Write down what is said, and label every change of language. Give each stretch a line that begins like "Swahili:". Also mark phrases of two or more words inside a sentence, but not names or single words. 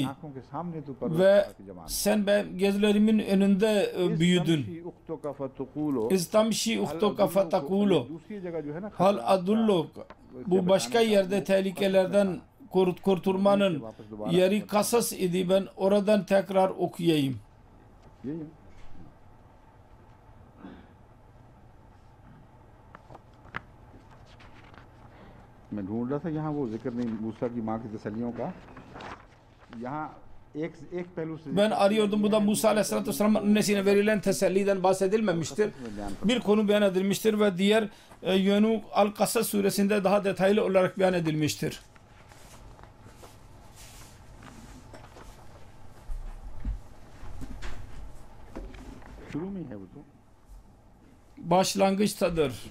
Turkish: Ve sen ben gözlerimin önünde büyüdün.
Arabic: إذ تمشي أختك فتقول. هل أدلك.
Turkish: Bu başka yerde tehlikelerden kurtulmanın yeri Kasas idi. Ben oradan tekrar okuyayım.
Urdu: میں ڈھونڈ رہا تھا یہاں وہ ذکر نہیں موسیٰ کی ماں کی تسلیوں کا یہاں ایک پہلو سے
Turkish: ben arıyordum. Bu da Musa Aleyhisselatü Vesselam'ın annesine verilen teselliden bahsedilmemiştir. Bir konu beyan edilmiştir ve diğer yönü Al-Kasas suresinde daha detaylı olarak beyan edilmiştir. Başlangıçtadır.